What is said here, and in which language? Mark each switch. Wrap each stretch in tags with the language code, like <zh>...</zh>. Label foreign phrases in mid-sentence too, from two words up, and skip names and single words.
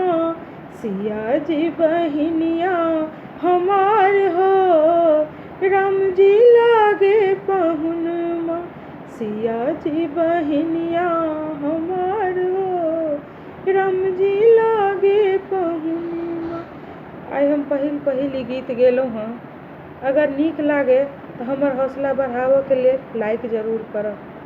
<bho>सिया जी बहिनिया हमार हो, राम जी लागे पहुनमा। सिया जी बहिनिया हमार हो, राम जी लागे पहुनमा।</bho> <mai>आइ हम पहिल गीत गेलहुँ हँ। अगर नीक लागे तऽ हमर हौसला बढ़ाबऽके लेल लाइक जरूर करब।</mai>